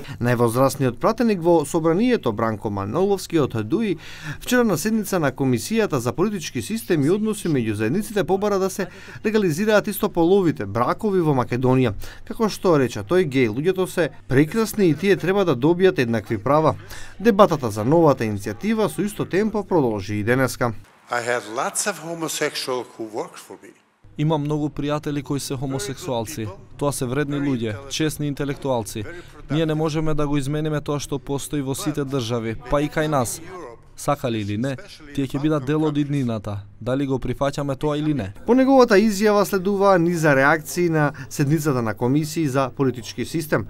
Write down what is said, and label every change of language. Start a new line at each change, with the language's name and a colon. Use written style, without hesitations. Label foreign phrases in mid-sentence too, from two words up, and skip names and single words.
Macedonian: Највозрастниот пратеник во собранието Бранко Маноловски од ДУИ вчера на седница на Комисијата за политички систем и односи меѓу заедниците побара да се легализираат истополовите бракови во Македонија. Како што рече тој, геј луѓето се прекрасни и тие треба да добијат еднакви права. Дебатата за новата иницијатива со исто темпо продолжи и денеска.
English: I have lots of homosexual who work for me.
Macedonian: Имам многу пријатели кои се хомосексуалци. Тоа се вредни луѓе, честни интелектуалци. Ние не можеме да го измениме тоа што постои во сите држави, па и кај нас. Сакали или не, тие ќе бидат дел од иднината. Дали го прифаќаме тоа или не? По неговата изјава следуваа низа реакции на седницата на комисии за политички систем.